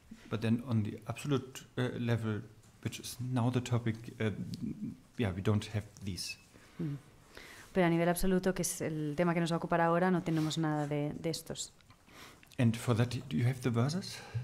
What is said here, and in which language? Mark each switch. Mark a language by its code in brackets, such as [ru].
[en] But then on the absolute level, which is now the topic, we don't have these. [es] Pero a nivel absoluto, que es el tema que nos va a ocupar ahora, no tenemos nada de estos. [en] And for that, do you have the verses?